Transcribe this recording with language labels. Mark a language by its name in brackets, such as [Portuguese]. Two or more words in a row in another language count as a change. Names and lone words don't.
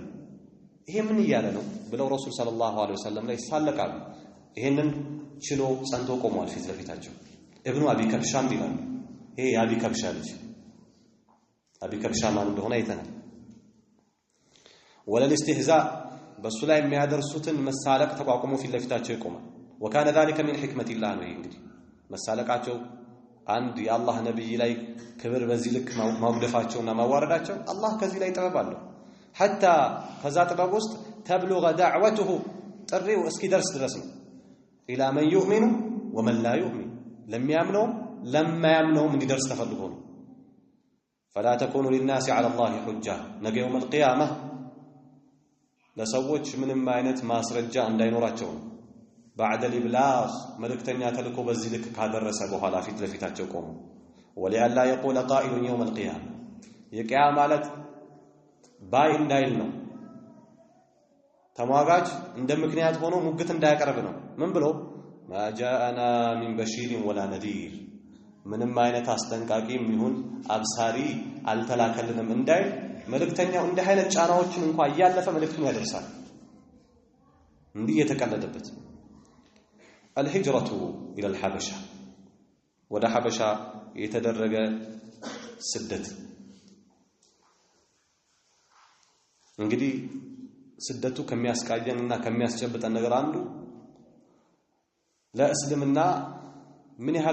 [Amharic] ይሄ ምን እያለ ነው ብለው ረሱል [Arabic] صلى الله عليه وسلم [Amharic] ላይ ይሳለቃሉ። ይሄንን ችሎ ጸንቶ ቆሟል ፊት ለፊታቸው። ኢብኑ አቢ ከብሻም ይላል። ይሄ የአቢ ከብሻ ልጅ አቢ ከብሻ ማን እንደሆነ አይተናል። ወለል ኢስቲህዛእ በሱ ላይ የሚያደርሱትን መሳለቅ ተቋቁሞ ፊት ለፊታቸው ይቆማል። [Arabic] وكان ذلك من حكمة الله [Amharic] ነው። እንግዲህ መሳለቃቸው አንድ የአላህ ነብይ ላይ ክብር በዚህ ልክ ማውደፋቸውና ማዋረዳቸው አላህ ከዚህ ላይ ጥበብ አለው። حتى ከዛ ጥበብ ውስጥ [Arabic] تبليغ دعوته [Amharic] ጥሪው እስኪደርስ ድረስ ነው። [Arabic] إلى من يؤمن ومن لا يؤمن [Amharic] ለሚያምነው ለማያምነውም እንዲደርስ ተፈልጎ ነው። [Arabic] فلا تكونوا للناس على الله حجة [Amharic] ነገ [Arabic] يوم القيامة [Amharic] ለሰዎች ምንም አይነት ማስረጃ እንዳይኖራቸው ነው። [Arabic] بعد الابلاغ [Amharic] መልእክተኛ ተልኮ በዚህ ልክ ካደረሰ በኋላ ፊት ለፊታቸው ቆሙ። [Arabic] ولئلا يقول قائل يوم القيامة [Amharic] የቂያማ ማለት ባይ እንዳይል ነው። ተሟጋጅ እንደ ምክንያት ሆኖ ሙግት እንዳያቀርብ ነው። ምን ብሎ [Arabic] ما جاءنا من بشير ولا نذير [Amharic] ምንም አይነት አስጠንቃቂም ይሁን አብሳሪ አልተላከልንም እንዳይል መልእክተኛው እንደ አይነት ጫናዎችን እንኳን ያለፈ መልእክቱን ያደርሳል። እንዲህ የተቀለደበት [Arabic] الهجرة إلى الحبشة [Amharic] ወደ ሐበሻ የተደረገ ስደት እንግዲህ ስደቱ ከሚያስቃየንና ከሚያስጨብጠን ነገር አንዱ ለእስልምና ምን ያህል